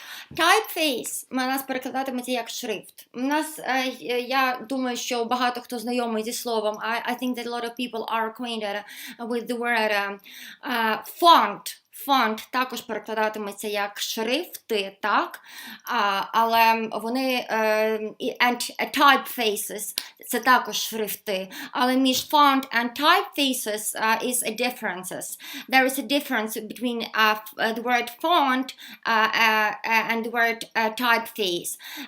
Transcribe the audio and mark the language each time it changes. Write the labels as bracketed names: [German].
[Ukrainian] Typeface у нас перекладатиметься як шрифт. Я думаю, що багато хто знайомий зі словом. [English] I think that a lot of people are acquainted with the word font. [Ukrainian] Фонт також перекладатиметься як шрифти, так? Але вони typefaces – це також шрифти. Але між [English] font and typefaces is a differences. There is a difference between the word font and the word typeface.